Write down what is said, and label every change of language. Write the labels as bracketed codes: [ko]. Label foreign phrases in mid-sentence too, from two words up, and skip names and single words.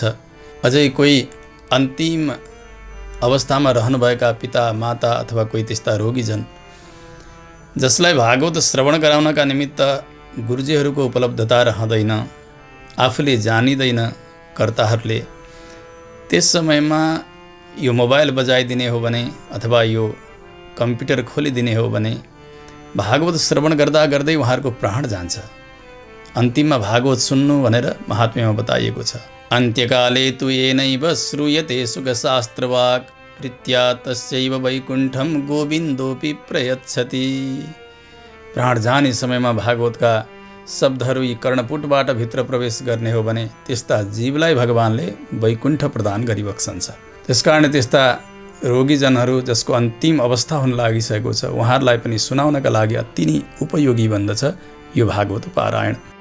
[ne] अझै कोही अन्तिम अवस्थामा रहनुभएका पिता माता अथवा कोही त्यस्ता रोगीजन जसलाई भागवत श्रवण गराउनका निमित्त गुरुजीहरूको उपलब्धता रहँदैन, आफूले जानिँदैन कर्ताहरूले, त्यस समयमा यो मोबाइल बजाइदिने हो भने अथवा यो कम्प्युटर खोलिदिने हो भने भागवत श्रवण गर्दा गर्दै उहाँहरूको प्राण जान्छ। अन्तिममा भागवत सुन्नु भनेर महात्म्यमा बताइएको छ। [sa] अन्त्यकाले तु येनैव श्रूयते सुखशास्त्रवाक् प्रीत्या तस्यैव वैकुण्ठं गोविन्दोऽपि प्रयच्छति। [ne] प्राण जाने समयमा भागवतका शब्दहरू यी कर्णपुटबाट भित्र प्रवेश गर्ने हो भने त्यस्ता जीवलाई भगवानले वैकुण्ठ प्रदान गरिबक्सन्छ। त्यसकारण त्यस्ता रोगीजनहरू जसको अन्तिम अवस्था हुन लागिसकेको छ उहाँहरूलाई पनि सुनाउनका लागि अति नै उपयोगी बन्दछ यो भागवत पारायण।